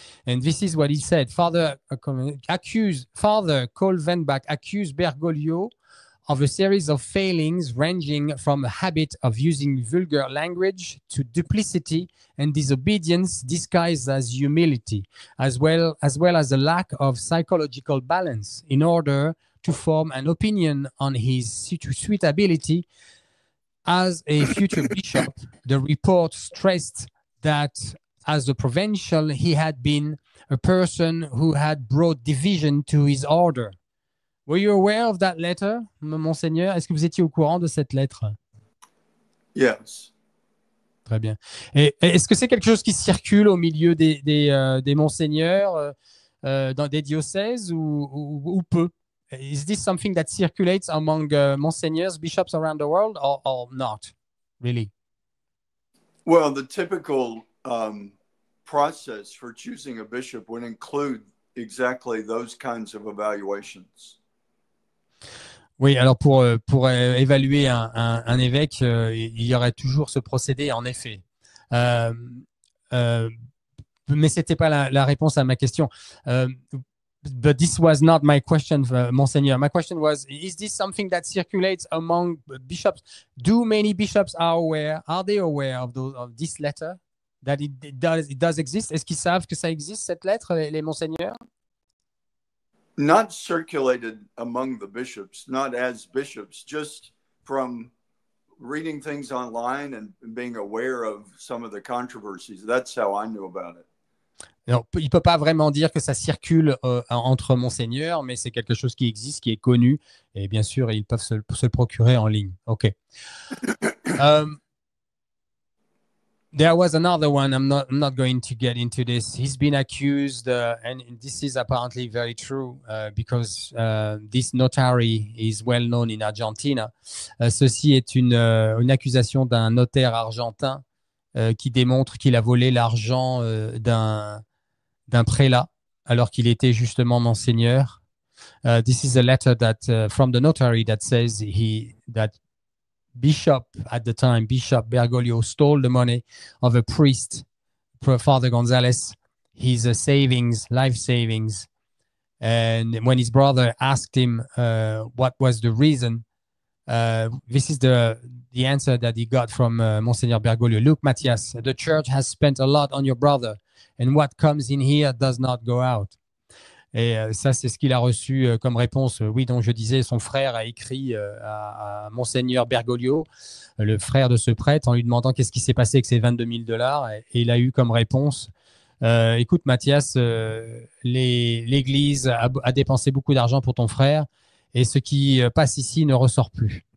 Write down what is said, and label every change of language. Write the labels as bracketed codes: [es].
[en] And this is what he said. Father Kolvenbach accused Bergoglio of a series of failings ranging from a habit of using vulgar language to duplicity and disobedience disguised as humility, as well as a lack of psychological balance in order to form an opinion on his suitability as a future bishop. The report stressed that as a provincial, he had been a person who had brought division to his order. Were you aware of that letter, Monseigneur? [fr] Est-ce que vous étiez au courant de cette lettre? [en] Yes. [fr] Très bien. Et est-ce que c'est quelque chose qui circule au milieu des monseigneurs dans des diocèses ou peu? [en] Is this something that circulates among monseigneurs, bishops around the world, or not really? Well, the typical process for choosing a bishop would include exactly those kinds of evaluations. [fr] Oui, alors pour évaluer un évêque, il y aurait toujours ce procédé, en effet. Mais ce n'était pas la réponse à ma question. [en] But this was not my question, Monseigneur. My question was, is this something that circulates among bishops? Do many bishops are they aware of this letter? That it does exist? [fr] Est-ce qu'ils savent que ça existe, cette lettre, les monseigneurs? [en] Not circulated among the bishops, not as bishops, just from reading things online and being aware of some of the controversies. That's how I knew about it. [fr] Alors, il ne peut pas vraiment dire que ça circule entre monseigneurs, mais c'est quelque chose qui existe, qui est connu, et bien sûr, ils peuvent se le procurer en ligne. [en] OK. There was another one. I'm not going to get into this. He's been accused, and this is apparently very true, because this notary is well known in Argentina. [fr] Ceci est une accusation d'un notaire argentin qui démontre qu'il a volé l'argent d'un prélat alors qu'il était justement monseigneur. [en] This is a letter that from the notary that says that bishop at the time, Bishop Bergoglio, stole the money of a priest, Father Gonzalez, his savings, life savings. And when his brother asked him what was the reason, this is the answer that he got from Monsignor Bergoglio. Look, Matthias, the church has spent a lot on your brother, and what comes in here does not go out. [fr] Et ça, c'est ce qu'il a reçu comme réponse. Oui, donc je disais, son frère a écrit à Monseigneur Bergoglio, le frère de ce prêtre, en lui demandant qu'est-ce qui s'est passé avec ces 22 000 $. Et il a eu comme réponse, écoute Mathias, l'Église a dépensé beaucoup d'argent pour ton frère et ce qui passe ici ne ressort plus.